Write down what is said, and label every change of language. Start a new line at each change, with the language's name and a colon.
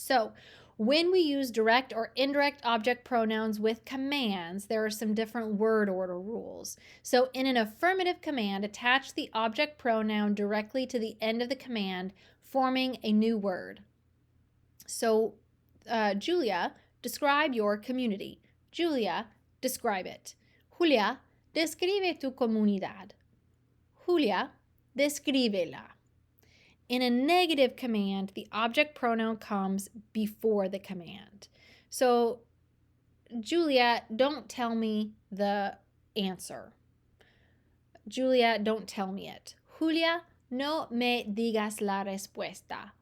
English: So when we use direct or indirect object pronouns with commands, there are some different word order rules. So in an affirmative command, attach the object pronoun directly to the end of the command, forming a new word. So Julia, describe your community. Julia, describe it.
Spanish: Julia, describe tu comunidad. Julia, descríbela.
English: In a negative command, the object pronoun comes before the command. So Julia, don't tell me the answer. Julia, don't tell me it.
Spanish: Julia, no me digas la respuesta.